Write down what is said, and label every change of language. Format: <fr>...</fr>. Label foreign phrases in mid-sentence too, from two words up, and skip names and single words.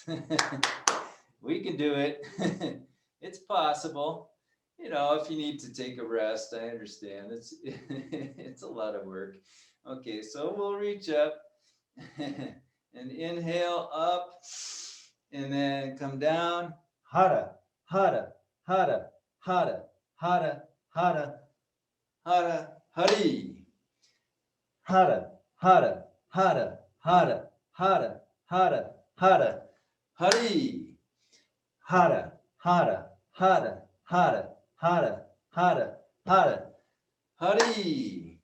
<en>We can do it. It's possible. You know, if you need to take a rest, I understand. It's a lot of work. Okay, so we'll reach up and inhale up and then come down. Hara, Hara, Hara, Hara, Hara, Hara, Hara, Hari. Hara, Hara, Hara, Hara, Hara, Hara, Hara, Hari. Hara, Hara, Hara, Hara, Hara, Hara, Hara, Hari.</en>